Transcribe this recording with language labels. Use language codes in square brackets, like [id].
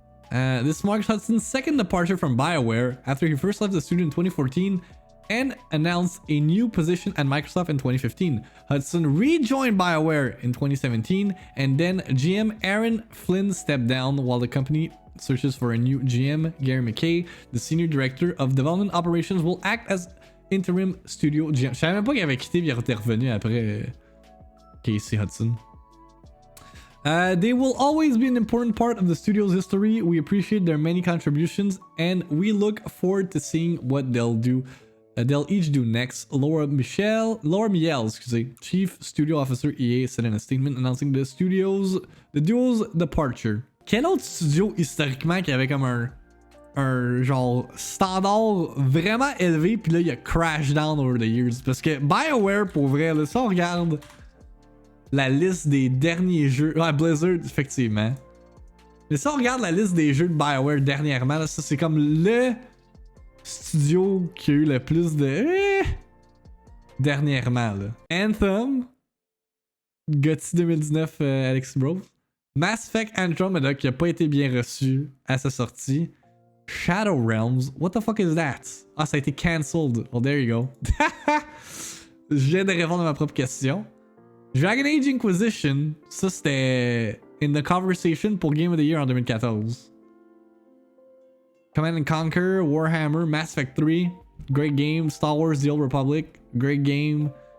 [en] This marks Hudson's second departure from BioWare after he first left the studio in 2014 and announced a new position at Microsoft in 2015. Hudson rejoined BioWare in 2017, and then GM Aaron Flynn stepped down while the company searches for a new GM. Gary McKay, the senior director of development operations, will act as interim studio GM. [fr] Je savais même pas qu'il avait quitté et il était revenu après Casey Hudson. [en] They will always be an important part of the studio's history. We appreciate their many contributions, and we look forward to seeing what they'll do. They'll each do next. Laura Miel, Chief Studio Officer EA, said in a statement announcing the duo's departure. [fr] Quel autre studio historiquement qui avait comme un genre standard vraiment élevé, puis là il a [en] crash down over the years? [fr] Parce que BioWare, pour vrai, là, si on regarde la liste des derniers jeux. Ouais, Blizzard, effectivement. Mais si on regarde la liste des jeux de BioWare dernièrement, là, ça c'est comme le studio qui a eu le plus de. Dernièrement, là. Anthem, GOTY 2019, Alex Bros. Mass Effect Andromeda qui a pas été bien reçu à sa sortie. [en] Shadow Realms, what the fuck is that? [fr] Ah, ça a été [en] cancelled. Well, there you go. [fr] Je viens de répondre à ma propre question. Dragon Age Inquisition, ça c'était [en] in the conversation [fr] pour Game of the Year en 2014. [en] Command & Conquer, Warhammer, Mass Effect 3, great game. Star Wars The Old Republic, great game.